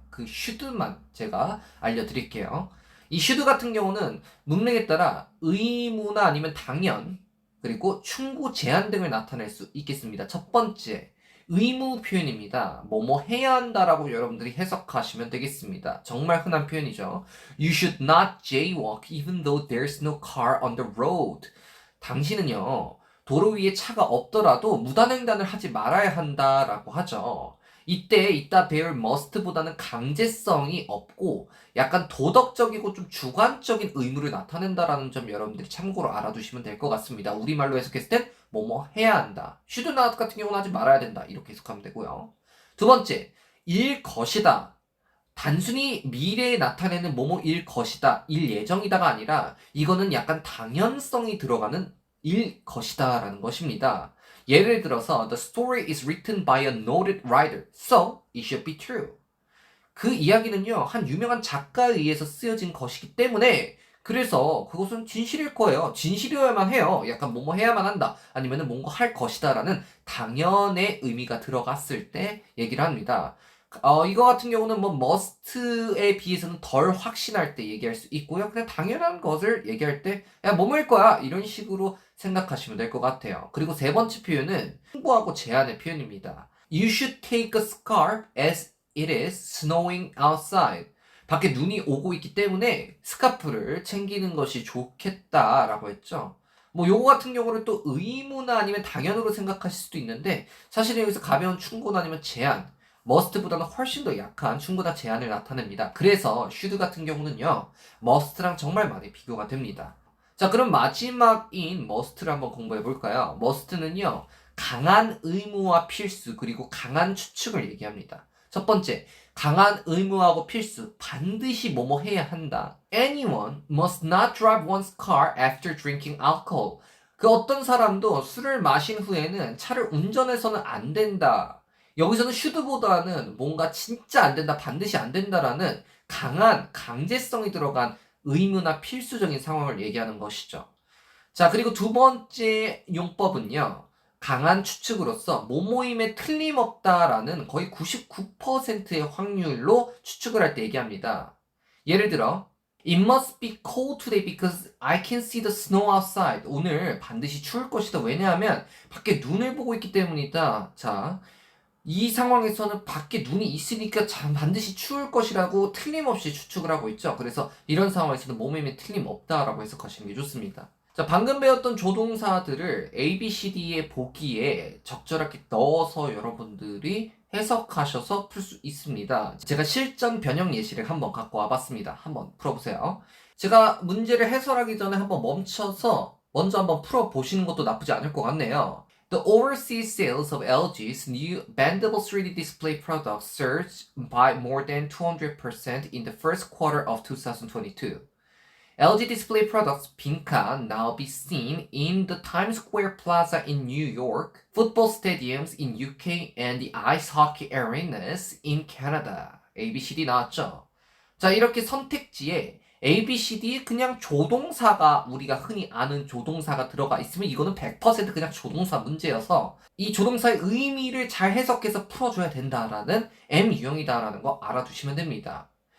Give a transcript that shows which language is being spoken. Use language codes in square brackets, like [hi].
[ko] 그 should만 제가 알려드릴게요. 이 should 같은 경우는 문맥에 따라 의무나 아니면 당연 그리고 충고 제한 등을 나타낼 수 있겠습니다. 첫 번째, 의무 표현입니다. 뭐뭐 해야 한다라고 여러분들이 해석하시면 되겠습니다. 정말 흔한 표현이죠. [en] You should not jaywalk even though there's no car on the road. [ko] 당신은요, 도로 위에 차가 없더라도 무단횡단을 하지 말아야 한다라고 하죠. 이따 배울 must보다는 강제성이 없고 약간 도덕적이고 좀 주관적인 의무를 나타낸다라는 점 여러분들이 참고로 알아두시면 될 것 같습니다. 우리말로 해석했을 땐 뭐뭐 해야 한다. should not 같은 경우는 하지 말아야 된다. 이렇게 해석하면 되고요. 두 번째, 일 것이다. 단순히 미래에 나타내는 뭐뭐일 것이다, 일 예정이다가 아니라 이거는 약간 당연성이 들어가는 일 것이다 라는 것입니다. 예를 들어서 [en] The story is written by a noted writer, so it should be true. [ko] 그 이야기는요, 한 유명한 작가에 의해서 쓰여진 것이기 때문에 그래서 그것은 진실일 거예요. 진실이어야만 해요. 약간 뭐뭐 해야만 한다. 아니면은 뭔가 할 것이다 라는 당연의 의미가 들어갔을 때 얘기를 합니다. 이거 같은 경우는 뭐 must에 비해서는 덜 확신할 때 얘기할 수 있고요. 그냥 당연한 것을 얘기할 때 야, 뭐뭐일 거야. 이런 식으로 생각하시면 될 것 같아요. 그리고 세 번째 표현은 충고하고 제안의 표현입니다. [en] You should take a scarf as it is snowing outside. [ko] 밖에 눈이 오고 있기 때문에 스카프를 챙기는 것이 좋겠다라고 했죠. 뭐 요거 같은 경우는 또 의무나 아니면 당연으로 생각하실 수도 있는데 사실 여기서 가벼운 충고나 아니면 제안, must보다는 훨씬 더 약한 충고나 제안을 나타냅니다. 그래서 should 같은 경우는요, must랑 정말 많이 비교가 됩니다. 자, 그럼 마지막인 must를 한번 공부해 볼까요? must는요, 강한 의무와 필수 그리고 강한 추측을 얘기합니다. 첫 번째, 강한 의무하고 필수, 반드시 뭐뭐 해야 한다. [en] Anyone must not drive one's car after drinking alcohol. [ko] 그 어떤 사람도 술을 마신 후에는 차를 운전해서는 안 된다. 여기서는 should보다는 뭔가 진짜 안 된다, 반드시 안 된다라는 강한 강제성이 들어간 의무나 필수적인 상황을 얘기하는 것이죠. 자, 그리고 두 번째 용법은요. 강한 추측으로서 모모임에 틀림없다라는 거의 99%의 확률로 추측을 할 때 얘기합니다. 예를 들어 [en] It must be cold today because I can see the snow outside. [ko] 오늘 반드시 추울 것이다. 왜냐하면 밖에 눈을 보고 있기 때문이다. 자, 이 상황에서는 밖에 눈이 있으니까 반드시 추울 것이라고 틀림없이 추측을 하고 있죠. 그래서 이런 상황에서는 모모임에 틀림없다라고 해석하시는 게 좋습니다. 자, 방금 배웠던 조동사들을 A, B, C, D의 보기에 적절하게 넣어서 여러분들이 해석하셔서 풀 수 있습니다. 제가 실전 변형 예시를 한번 갖고 와봤습니다. 한번 풀어보세요. 제가 문제를 해설하기 전에 한번 멈춰서 먼저 한번 풀어보시는 것도 나쁘지 않을 것 같네요. [en] The overseas sales of LG's new bendable 3D display products surged by more than 200% in the first quarter of 2022. LG Display products [ko] 빈칸 [en] now be seen in the Times Square Plaza in New York, football stadiums in UK, and the ice hockey arenas in Canada. [ko] A, B, C, D 나왔죠? 자, 이렇게 선택지에 A, B, C, D 그냥 조동사가 우리가 흔히 아는 조동사가 들어가 있으면 이거는 100% 그냥 조동사 문제여서 이 조동사의 의미를 잘 해석해서 풀어줘야 된다라는 M 유형이다라는 거 알아두시면 됩니다.